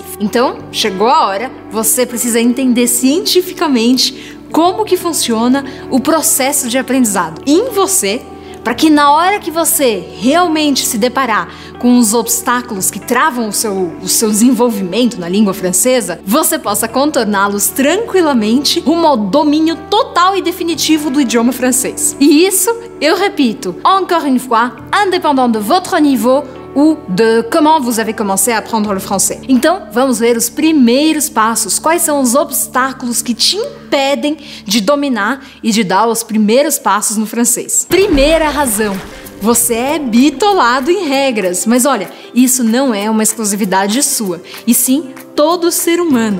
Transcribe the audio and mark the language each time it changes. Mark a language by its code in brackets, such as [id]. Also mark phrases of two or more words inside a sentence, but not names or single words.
[pt] Então, chegou a hora, você precisa entender cientificamente como que funciona o processo de aprendizado em você, para que na hora que você realmente se deparar com os obstáculos que travam o seu desenvolvimento na língua francesa, você possa contorná-los tranquilamente rumo ao domínio total e definitivo do idioma francês. E isso, eu repito, [fr] encore une fois, indépendant de votre niveau ou de comment vous avez commencé à apprendre le français. [pt] Então, vamos ver os primeiros passos. Quais são os obstáculos que te impedem de dominar e de dar os primeiros passos no francês? Primeira razão: você é bitolado em regras. Mas olha, isso não é uma exclusividade sua, e sim todo ser humano.